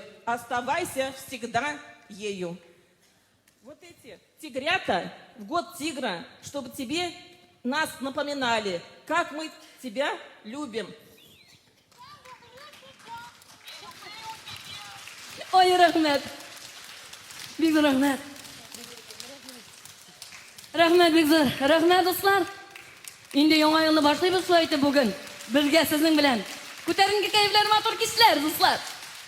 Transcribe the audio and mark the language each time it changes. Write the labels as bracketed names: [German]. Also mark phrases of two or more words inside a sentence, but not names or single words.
[Russian] Оставайся всегда ею. Вот эти тигрята в год тигра, чтобы тебе нас напоминали, как мы тебя любим. Ой, [Tatar] рахмет. Бик зур рахмет. Рахмет, бик зур. Рахмет, достар. Инде яңа елны башлыйбыз шулай итеп бүген. Бергә сезнең белән. Күтәренке кәефләр, матур кичләр, дуслар.